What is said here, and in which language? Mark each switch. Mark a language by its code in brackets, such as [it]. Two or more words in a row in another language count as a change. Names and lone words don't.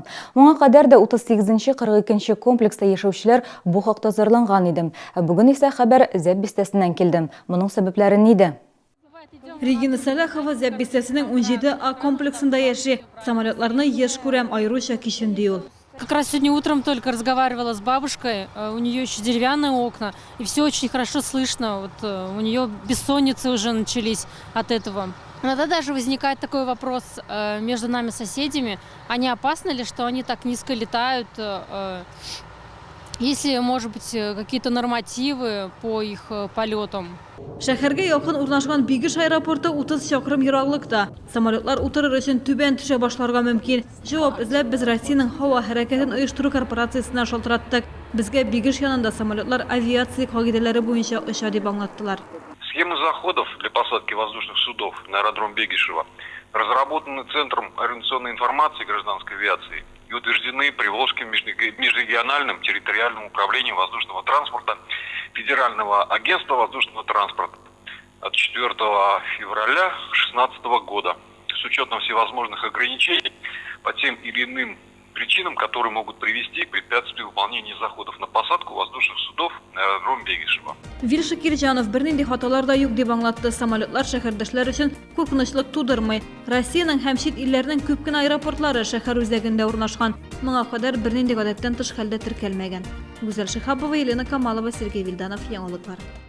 [tt] Моңа кадәр дә 38-нче 42-нче комплекста яшәүчеләр бу хакта зарланган идем. Бүген исә хәбәр Зәп бистәсеннән килде. Моның сәбәпләре нидә? Регина Салахова Зәп бистәсенең 17А комплексында яши. Самолетларны еш күрәм, аеруча киченди ул. [ru] Как раз сегодня утром только разговаривала с бабушкой, у нее еще деревянные окна, и все очень хорошо слышно, вот у нее бессонницы уже начались от этого. Иногда даже возникает такой вопрос между нами соседями, а не опасно ли, что они так низко летают, если, может быть, какие-то нормативы по их полетам. [tt] Шәһәргә якын урнашкан Бигеш аэропорты 30 чакрым ераклыкта. Самолетлар утырыр өчен түбән төшә башларга мөмкин. Җавап эзләп без Россиянең һава хәрәкәтен оештыру корпорациясенә шалтыраттык. Безгә Бигеш янында самолетлар авиация кагыйдәләре буенча оча дип аңлаттылар. [ru] Схемы заходов для посадки воздушных судов на аэродром Бегишева разработаны Центром организационной информации гражданской авиации и утверждены Приволжским межрегиональным территориальным управлением воздушного транспорта Федерального агентства воздушного транспорта от 4 февраля 2016 года с учетом всевозможных ограничений по тем или иным причинам, которые могут привести к препятствию выполнения заходов на посадку воздушных судов на аэродром Бегишева. [tt] Вильша Кирҗанов бернинди хаталар да юк дип аңлатты. Самолетлар шәһәрдәшләр өчен куркынычлык тудырмый. Россиянең һәм чит илләрнең күп кенә аэропортлары шәһәр үзәгендә урнашкан. Моңа кадәр бернинди гадәттән тыш хәлдә теркәлмәгән. Гүзәл Шихапова, Елена Камалова, Сергей Вильданов, яңалыклар.